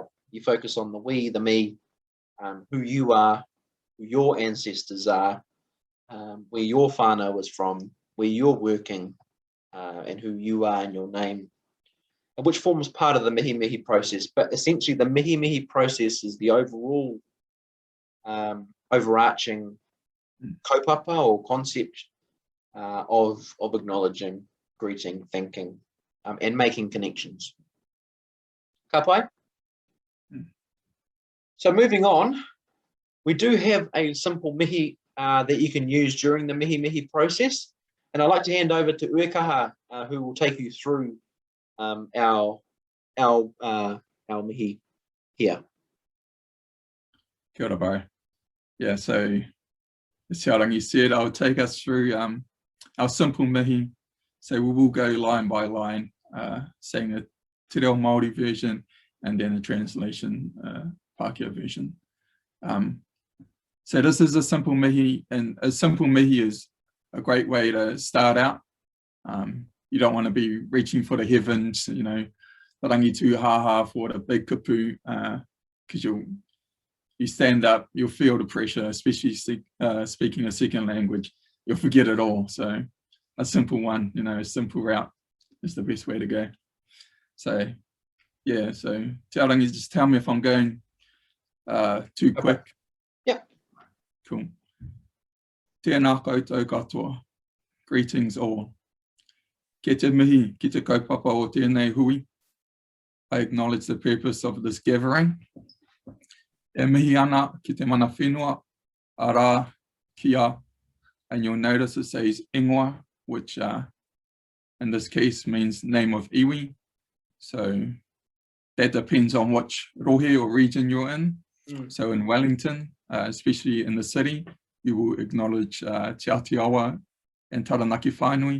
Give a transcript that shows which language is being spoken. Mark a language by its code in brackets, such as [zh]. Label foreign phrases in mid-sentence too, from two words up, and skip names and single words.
[en] You focus on the we, the me, who you are, who your ancestors are, where your whānau is from, where you're working, and who you are in your name, which forms part of the Mihimihi process. But essentially, the Mihimihi process is the overall overarching kaupapa or concept of acknowledging, greeting, thanking, and making connections. [mi] Ka pai? [en] So moving on, we do have a simple mihi that you can use during the Mihimihi process. And I'd like to hand over to Uekaha, who will take you through our mihi here. [mi] Kia ora, [en] bro. Yeah, so as Tiarangi said, I'll take us through our simple mihi. So we will go line by line, saying the Te Reo Māori version and then a translation Pākehā version. So this is a simple mihi, and a simple mihi is a great way to start out. You don't want to be reaching for the heavens, the [mi] rangi tū haha [en] for the big kapu, because you stand up, you'll feel the pressure, especially speaking a second language, you'll forget it all. So a simple one, a simple route is the best way to go. So yeah, so Te Arangi, just tell me if I'm going too quick. Yeah. Cool. [mi] Tēnā koutou katoa. [en] Greetings all. [mi] Ke te mihi, ki te kaupapa o tēnei hui. [en] I acknowledge the purpose of this gathering. [mi] E mihi ana ki te mana whenua, ara, kia, [en] and you'll notice it says ingoa, which in this case means name of iwi. So that depends on which rohe or region you're in. So in Wellington, especially in the city, you will acknowledge Te Atiawa and Taranaki whānui.